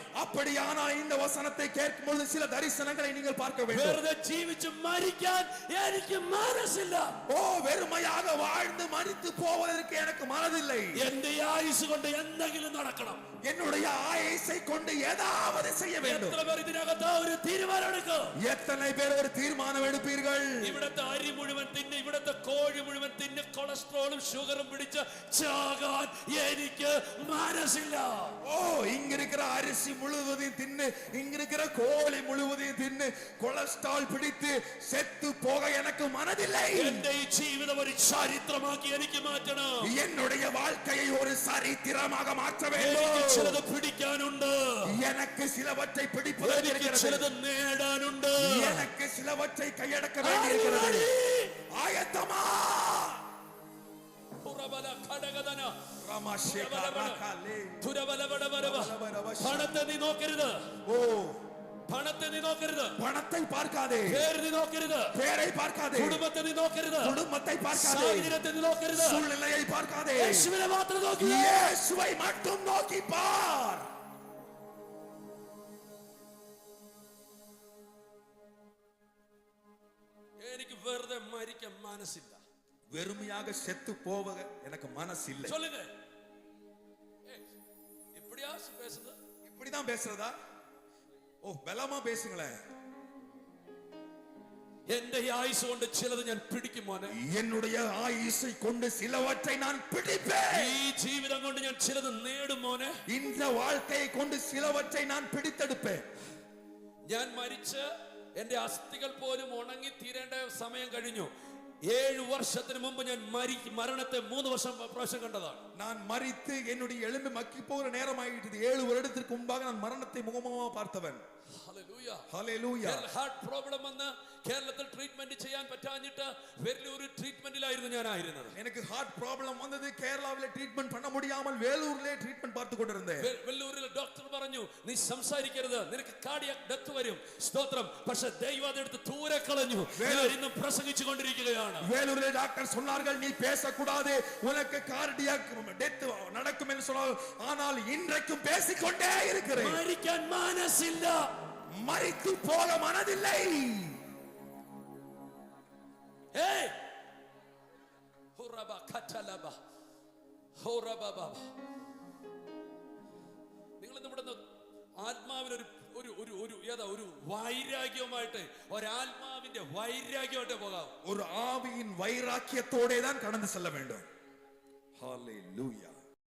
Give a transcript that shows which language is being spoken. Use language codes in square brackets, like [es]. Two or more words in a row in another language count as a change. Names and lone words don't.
[ta] அப்படியானால் இந்த வசனத்தை கேட்கும் பொழுது சில தரிசனங்களை நீங்கள் பார்க்க வேண்டும். [ml] വെറുതെ ജീവിച്ച് മരിക്കാൻ എനിക്ക് മനസ്സില്ല. [ta] ഓ വെറുമயாக வாழ்ந்து മരിച്ചു போவதற்கு எனக்கு மனதில்லை. [ml] എന്റെ ആയുസ് കൊണ്ട് എന്തെങ്കിലും നടക്കണം. [ta] என்னுடைய ஆயுசை கொண்டு ஏதாவது செய்ய வேண்டும். [ml] എത്ര പേർ ഇതിനകത്ത് ഒരു തീരുമാനം എടുക്കും? [ta] எத்தனை பேர் ஒரு தீர்மானம் எடுப்பீர்கள்? [ml] ഇവിടത്തെ അരി മുഴുവൻ തിന്ന്, ഇവിടത്തെ കോഴി മുഴുവൻ തിന്ന്, കൊളസ്ട്രോളും ഷുഗറും പിടിച്ച് ചാകാൻ എനിക്ക് മനസ്സില്ല. [ta] ஓ இங்க இருக்கிற அரிசி முழுவதையும் தின்னு, இங்க இருக்கிற கோழி முழுவதையும் தின்னு, கொலஸ்ட்ரால் பிடித்து செத்து போக எனக்கு மனதில்லை. [ml] എന്റെ ഈ ജീവിതം ഒരു ചരിത്രമാക്കി എനിക്ക് മാറ്റണം. [ta] என்னுடைய வாழ்க்கையை ஒரு சரித்திரமாக மாற்ற [ml] എനിക്ക് [ta] வேண்டும். [ml] ചിലത് പിടിക്കാനുണ്ട്. [ta] எனக்கு சிலவற்றை பிடிப்பது [ml] എനിക്ക് [ta] இருக்கிறது. [ml] ചിലത് നേടാനുണ്ട്. [ta] எனக்கு சிலவற்றை கையடக்க வேண்டியிருக்கிறது. ஆயத்தமா? [ml] പണത്തെ നീ നോക്കരുത്. ஓ പണത്തെ നീ നോക്കരുത്. [ta] பணத்தை பார்க்காதே. [ml] പേര് നീ നോക്കരുത്. [ta] பேரை பார்க்காதே. [ml] കുടുംബത്തെ നീ നോക്കരുത്. [ta] குடும்பத்தை பார்க்காதே. [ml] സാഹചര്യത്തെ നീ നോക്കരുത്. [ta] சூழ்நிலையை பார்க்காதே. [ml] യേശുവിനെ മാത്രം നോക്കുക. [ta] இயேசுவை மட்டும் நோக்கி பார். [ml] എനിക്ക് വെറുതെ മരിക്കാൻ മനസ്സില്ല. [ta] வெறுமையாக செத்து போக எனக்கு மனசில்லை. சொல்லுங்க. இப்படியா பேசுறது? இப்படிதான் பேசுறதா? ஓ பலமா பேசுங்களேன். [ml] എന്റെ ആയുസ് കൊണ്ട് ചിലത് ഞാൻ പിടിക്കും മോനെ. [ta] என்னுடைய ஆயுசை கொண்டு சிலவற்றை நான் பிடிப்பேன். [ml] ഈ ജീവിതം കൊണ്ട് ഞാൻ ചിലത് നേടും മോനെ. [ta] இந்த வாழ்க்கையை கொண்டு சிலவற்றை நான் பிடித்தெடுப்பேன். [ml] ഞാൻ മരിച്ച് എന്റെ അസ്ഥികൾ പോലും ഉണങ്ങി തീരേണ്ട സമയം കഴിഞ്ഞു. 7 വർഷത്തിന് മുമ്പ് ഞാൻ മരണത്തെ 3 വർഷം പ്രാവശ്യം കണ്ടതാണ്. [ta] நான் மரித்து என்னுடைய எலும்பு மக்கி போகிற நேரம் ஆயிட்டது. 7 வருடத்திற்கு முன்பாக நான் மரணத்தை முகமுகமாக பார்த்தவன். [ml] ഹല്ലേലൂയ. ഹല്ലേലൂയ. [en] heart problem [ml] വന്ന് കേരളത്തിൽ ട്രീറ്റ്മെന്റ് ചെയ്യാൻ പറ്റാഞ്ഞിട്ട് വേലൂർ ട്രീറ്റ്മെന്റിലായിരുന്നു ഞാനായിരുന്നത്. [ta] எனக்கு [en] heart problem [ta] வந்தது. கேரளாவிலே ட்ரீட்மென்ட் பண்ண முடியாமல் வேலூரிலே ட்ரீட்மென்ட் பார்த்து கொண்டிருந்தேன். [ml] വെല്ലൂരിലെ ഡോക്ടർ പറഞ്ഞു നീ സംസാരിക്കരുത്, നിനക്ക് [en] cardiac death [ml] വരും. സ്തോത്രം. പക്ഷേ ദൈവം അതെടുത്ത് ദൂരെ കളഞ്ഞു. ഞാൻ ഇന്നും പ്രസംഗിച്ചു കൊണ്ടിരിക്കുകയാണ്. [ta] வேலூரிலே டாக்டர் சொன்னார்கள் நீ பேசக்கூடாது, உனக்கு [en] cardiac death [ta] நடக்கும் என்று சொன்னார். ஆனால் இன்றைக்கும் பேசிக்கொண்டே இருக்கிறேன். [ml] മരിക്കാൻ മനസ്സില്ല. [ta] மரித்து போக மனதில்லை. ഏയ് ഹുറബ കറ്റലബ ഹുറബബ. [ml] നിങ്ങൾ നമ്മുടെ ആത്മാവിൽ ഒരു വൈരാഗ്യവുമായിട്ട്, ഒരാത്മാവിന്റെ വൈരാഗ്യമായിട്ട് പോകാം. [ta] ஒரு ஆவியின் வைராக்கியத்தோடே தான் கடந்து செல்ல வேண்டும். ஹalleluya.